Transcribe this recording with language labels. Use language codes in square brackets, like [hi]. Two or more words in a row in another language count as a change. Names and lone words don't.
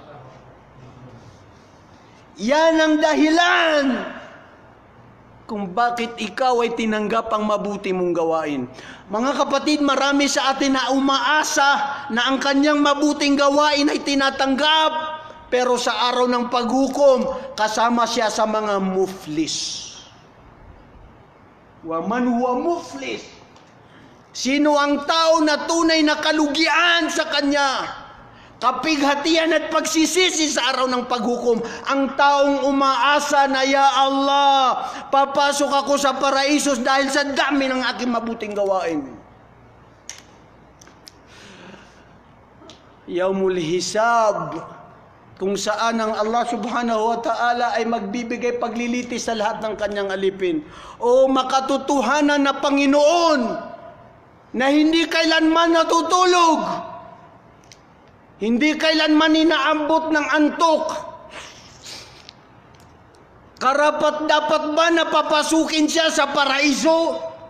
[tl] Yan ang dahilan kung bakit ikaw ay tinanggap ang mabuti mong gawain. Mga kapatid, marami sa atin na umaasa na ang kanyang mabuting gawain ay tinatanggap, pero sa araw ng paghukom, kasama siya sa mga muflis. [ar] ومن هو مفلس. [tl] Sino ang tao na tunay na kalugian sa kanya? Kapighatian at pagsisisi sa araw ng paghukom. Ang taong umaasa na, [ar] يا الله, [tl] papasok ako sa paraisos dahil sa dami ng aking mabuting gawain. [ar] يوم الحساب, [tl] kung saan ang Allah [ar] سبحانه وتعالى [tl] ay magbibigay paglilitis sa lahat ng kanyang alipin. O makatotohanan na Panginoon na hindi kailanman natutulog, hindi kailanman inaambot ng antok, karapat dapat ba na papasukin siya sa paraiso?